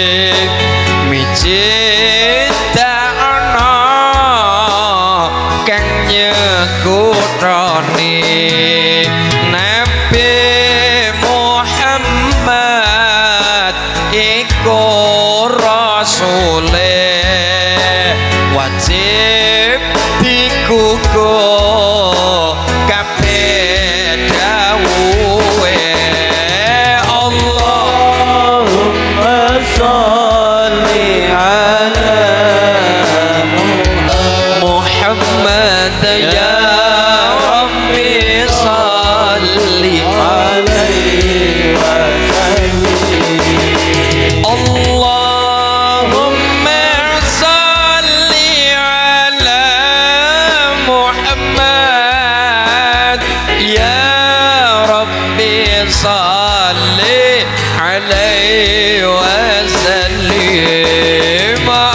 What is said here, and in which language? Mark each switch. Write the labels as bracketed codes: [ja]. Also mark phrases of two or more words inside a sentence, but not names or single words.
[jv] miji tak ana kang nyekutroni Nabi Muhammad iku rasule wajib digugu kabeh dawuhe [ar] اللهم صل على محمد يا رب صل عليه وسلم. اللهم صل على محمد يا رب صل عليه وسلم.